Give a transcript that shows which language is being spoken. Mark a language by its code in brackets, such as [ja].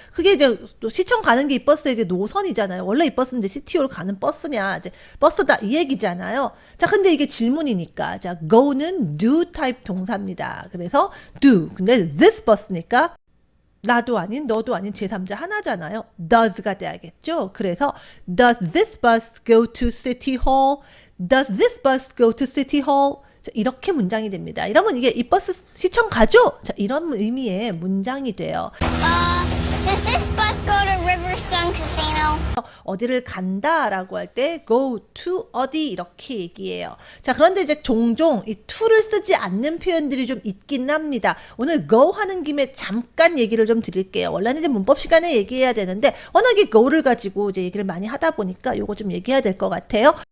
[ko] 그게 이제 또 시청 가는 게 이 버스의 이제 노선이잖아요. 원래 이 버스는 이제 시티홀 가는 버스냐, 이제 버스다 이 얘기잖아요. 자, 근데 이게 질문이니까, 자, go는 do type 동사입니다. 그래서 do. 근데 this bus니까 나도 아닌 너도 아닌 제3자 하나잖아요. does가 돼야겠죠. [en] 그래서 does this bus go to City Hall? Does this bus go to City Hall? [ko] 자, 이렇게 문장이 됩니다. 이러면 이게 이 버스 시청 가죠? 자, 이런 의미의 문장이 돼요. [en] Does this bus go to Riverstone Casino? [ko] 어디를 간다라고 할 때 go to 어디 이렇게 얘기해요. 자, 그런데 이제 종종 이 to를 쓰지 않는 표현들이 좀 있긴 합니다. 오늘 go 하는 김에 잠깐 얘기를 좀 드릴게요. 원래는 이제 문법 시간에 얘기해야 되는데 워낙에 go를 가지고 이제 얘기를 많이 하다 보니까 요거 좀 얘기해야 될 것 같아요.